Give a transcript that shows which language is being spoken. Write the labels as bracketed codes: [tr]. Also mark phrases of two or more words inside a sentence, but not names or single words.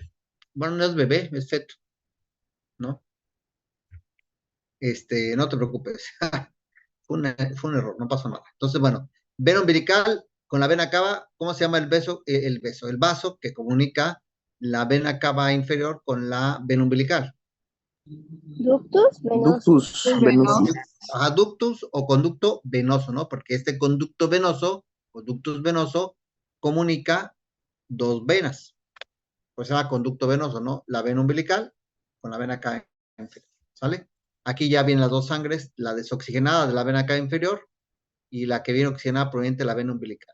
[es] Bueno, no es bebé, es feto, ¿no? No te preocupes. Fue un error, no pasó nada. Entonces, bueno, vena umbilical con la vena cava, ¿cómo se llama el vaso que comunica la vena cava inferior con la vena umbilical. [la] Ductus venosos. Ductus venosus. [es] Ajá, ductus o conducto venoso, ¿no? Porque este conducto venoso, o ductus venoso, comunica dos venas. Pues se llama conducto venoso, ¿no? La vena umbilical con la vena cava inferior, ¿sale? Aquí ya vienen las dos sangres, la desoxigenada de la vena cava inferior y la que viene oxigenada proveniente de la vena umbilical.